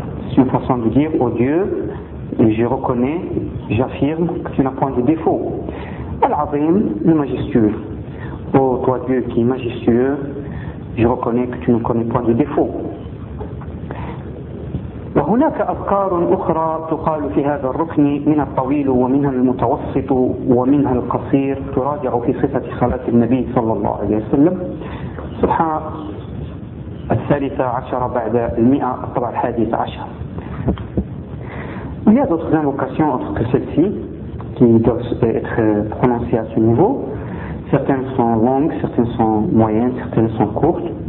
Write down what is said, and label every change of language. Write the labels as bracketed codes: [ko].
[fr] C'est une façon de dire oh Dieu, je reconnais, j'affirme que tu n'as point de défaut. Al-Azim, le majestueux. Ô toi Dieu qui est majestueux, je reconnais que tu ne connais pas de défaut. [ar] وهناك أذكار أخرى تقال في هذا الركن من الطويل ومنها المتوسط ومنها القصير تراجع في صفة صلاة النبي صلى الله عليه وسلم صفحة 13 طبعا 11. [fr] Il y a d'autres invocations autres que celles-ci qui doivent être prononcées à ce niveau. Certaines sont longues, certaines sont moyennes, certaines sont courtes.